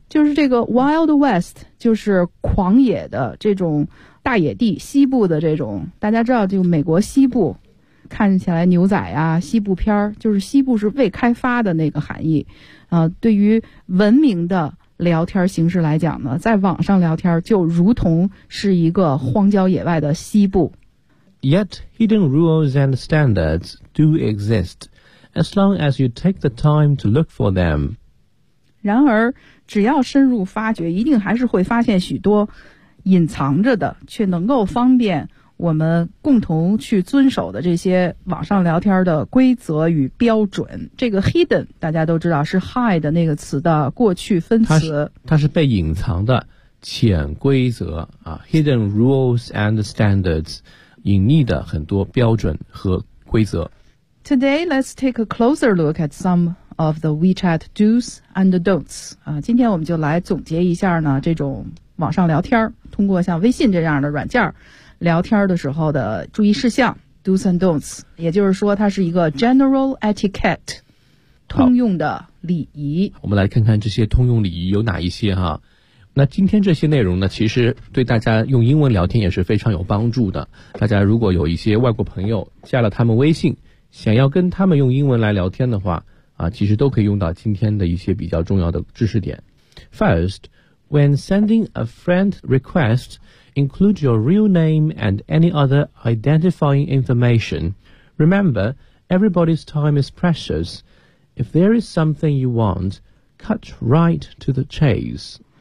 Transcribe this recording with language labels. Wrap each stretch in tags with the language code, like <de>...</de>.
<zh>就是这个 wild west 就是狂野的这种大野地，西部的这种，大家知道就美国西部看起来牛仔啊，西部片，就是西部是未开发的那个含义啊、对于文明的聊天形式来讲呢，在网上聊天就如同是一个荒郊野外的西部。</zh> <en>Yet, hidden rules and standards do exist, as long as you take the time to look for them.</en> <zh>然而，只要深入发掘，一定还是会发现许多隐藏着的，却能够方便我们共同去遵守的这些网上聊天的规则与标准。这个 hidden, 大家都知道是 hide 那个词的过去分词。它是被隐藏的潜规则啊，</zh> <en>hidden rules and standards.</en> <zh>隐匿的很多标准和规则。</zh> <en>Today, let's take a closer look at some of the WeChat do's and don'ts.</en> <zh>今天我们就来总结一下呢，这种网上聊天，通过像微信这样的软件聊天的时候的注意事项</zh> <en>do's and don'ts，</en> <zh>也就是说它是一个</zh> <en>general etiquette，</en> <zh>通用的礼仪。我们来看看这些通用礼仪有哪一些哈。那今天这些内容呢，其实对大家用英文聊天也是非常有帮助的。大家如果有一些外国朋友加了他们微信，想要跟他们用英文来聊天的话，啊，其实都可以用到今天的一些比较重要的知识点。</zh> <en>First, When sending a friend request, include your real name and any other identifying information. Remember, everybody's time is precious. If there is something you want, cut right to the chase.</en>